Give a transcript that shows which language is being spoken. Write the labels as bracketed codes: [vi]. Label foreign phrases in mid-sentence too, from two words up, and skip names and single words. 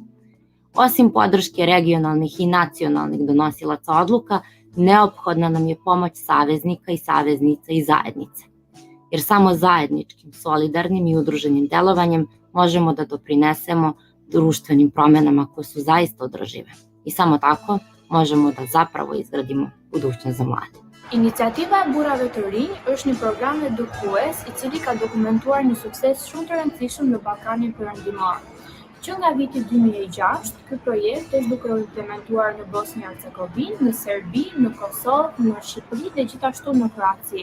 [sr] Osim podrške regionalnih i nacionalnih donosilaca odluka, neophodna nam je pomoć saveznika i saveznica i zajednice. Jer samo zajedničkim, solidarnim i udruženim delovanjem možemo da doprinesemo društvenim promjenama koje su zaista održive. I samo tako možemo da zapravo izgradimo budućnost za mlade. [sq] Iniciativa e burrave të rinj është një program edukues i cili ka dokumentuar një sukses shumë të rëndësishëm në Ballkanin Perëndimor. Që nga viti 2006, ky projekt është duke u implementuar në Bosnjë-Hercegovinë, në Serbi, në Kosovë, në Shqipëri dhe gjithashtu në Kroaci.